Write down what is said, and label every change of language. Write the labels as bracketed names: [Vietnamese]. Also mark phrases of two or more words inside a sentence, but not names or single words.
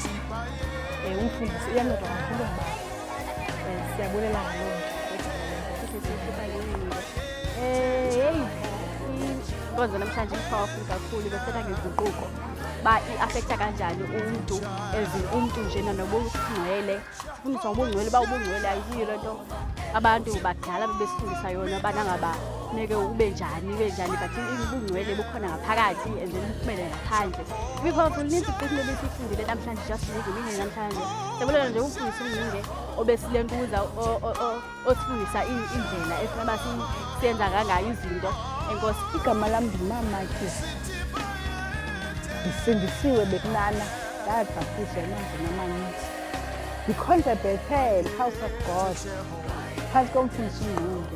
[Xhosa] Umfundisi uyanceda kakhulu ngoba siyabulela ngaloo nto. Inkonzo namhlanje i-powerful kakhulu, bethetha ngezinguquko ba i-affecta kanjani umuntu umuntu njena nobungcwele. Sifundiswa ngobungcwele, ba ubungcwele ayiyo le nto abantu bakudala bebesifundisa yona, banangaba neke ube njani but ubungcwele bukhona ngaphakathi [English] and then [Xhosa] buphumele ngaphandle. I-powerful nintsi iqinile besifundile namhlanje, just ngemini namhlanje. Siyabulela nje umfundisi uNgqunge obesilentuza osifundisa indlela esinaba siyenza kangayo izinto. Enkosi. Igama lami ndimama ke ndisindisiwe bekunana ndabhaptizwa emanzini amaninzi ndikhonza Bethel House of God phantsi komfundisi uNgqunge.